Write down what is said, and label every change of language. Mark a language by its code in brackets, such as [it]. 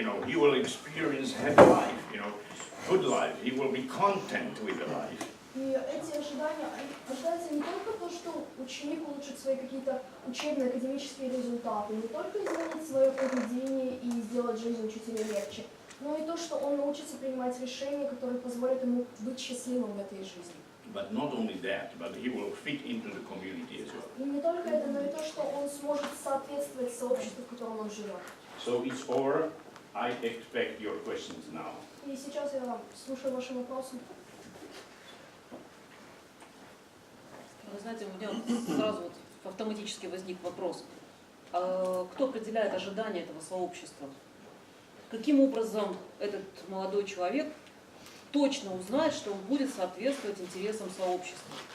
[en] He will experience happy life, good life. He will be content with the life. [ru] И эти ожидания, ожидается не только то, что ученик улучшит свои какие-то учебные, академические результаты, не только изменить свое поведение и сделать жизнь учителя легче, но и то, что он научится принимать решения, которые позволят ему быть счастливым в этой жизни. [en] But not only that, but he will fit into the community as well. [ru] И не только это, но и то, что он сможет соответствовать сообществу, в котором он живет. [en] So it's over. I expect your questions now. [ru] И сейчас я слушаю ваши вопросы. Вы знаете, у меня сразу вот автоматически возник вопрос. Кто определяет ожидания этого сообщества? Каким образом этот молодой человек точно узнает, что он будет соответствовать интересам сообщества?